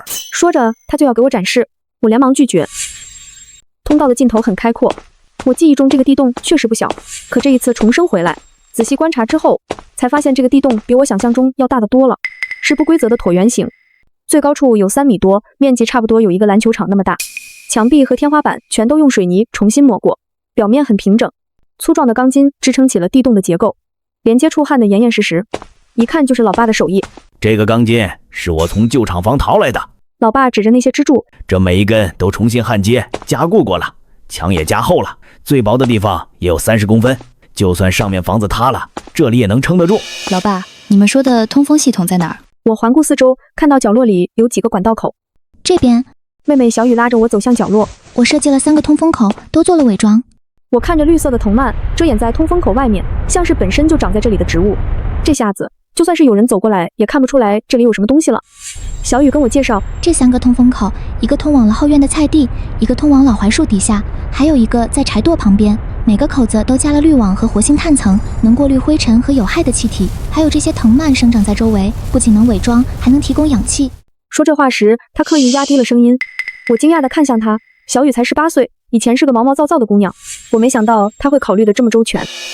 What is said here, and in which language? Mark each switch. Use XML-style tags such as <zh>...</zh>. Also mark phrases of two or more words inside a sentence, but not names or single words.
<zh>說着，他就要給我展示，我連忙拒絕。通道的盡頭很開闊，我記憶中這個地洞確實不小，可這一次重生回來，仔細觀察之後，才發現這個地洞比我想象中要大得多了，是不規則的橢圓形，最高處有3米多，面積差不多有一個籃球場那麼大。牆壁和天花板全都用水泥重新抹過，表面很平整，粗壯的鋼筋支撐起了地洞的結構，連接處焊得嚴嚴實實，一看就是老爸的手藝。這個鋼筋是我從舊廠房淘來的。老爸指着那些支柱，這每一根都重新焊接加固過了，牆也加厚了，最薄的地方也有30公分，就算上面房子塌了，這裡也能撐得住。老爸，你們說的通風系統在哪兒？我環顧四周，看到角落裡有幾個管道口。這邊。妹妹小雨拉着我走向角落，我設計了3個通風口，都做了偽裝。我看着綠色的藤蔓遮掩在通風口外面，像是本身就長在這裡的植物。這下子就算是有人走過來，也看不出來這裡有什麼東西了。小雨跟我介紹，這3個通風口，一個通往了後院的菜地，一個通往老槐樹底下，還有一個在柴垛旁邊。每個口子都加了濾網和活性炭層，能過濾灰塵和有害的氣體。還有這些藤蔓生長在周圍，不僅能偽裝，還能提供氧氣。說這話時，他刻意壓低了聲音。我驚訝地看向他，小雨才18歲，以前是個毛毛躁躁的姑娘，我沒想到她會考慮得這麼周全。</zh>